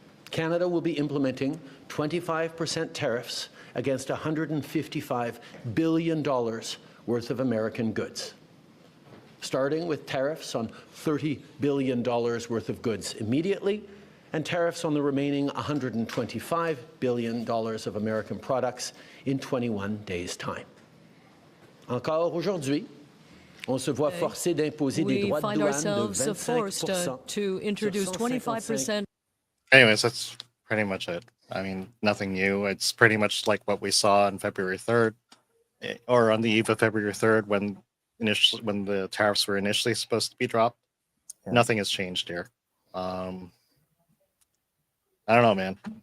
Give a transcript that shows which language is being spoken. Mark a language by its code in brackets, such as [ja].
[en] Canada will be implementing 25% tariffs against $155 billion worth of American goods, starting with tariffs on $30 billion worth of goods immediately, and tariffs on the remaining $125 billion of American products in 21 days' time. [fr] Encore aujourd'hui, on se voit forcé d'imposer des droits de douane de 25% [en] to introduce 25%. Anyways, that's pretty much it. I mean, nothing new. It's pretty much like what we saw on February 3rd, or on the eve of February 3rd when the tariffs were initially supposed to be dropped. Yeah. Nothing has changed here. I don't know, man.